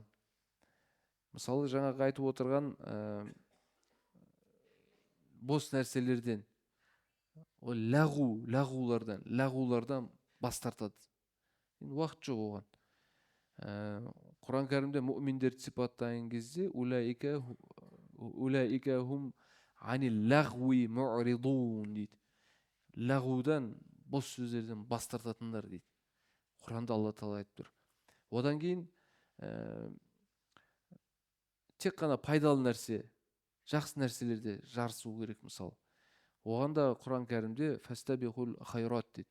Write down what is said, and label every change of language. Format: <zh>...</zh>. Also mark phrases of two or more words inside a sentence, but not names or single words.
<kk>Мысалы, жаңағы айтып отырған бос нәрселерден, лағулардан бас тартады. Уақыт жоқ оған. Құран кәрімде мүминдерді сипаттаған кезде</kk> <ar>أولئك هم عن اللغو معرضون</ar> <kk>дейді. Лағудан, бос сөздерден бас тартатындар дейді. Құранда Алла тағала айтып тұр. Одан кейін тек қана пайдалы нәрсе, жақсы нәрселерде жарысу керек. Мысалы, оғанда Құран кәрімде</kk> <ar>فاستبقوا الخيرات</ar> <kk>дейді.</kk>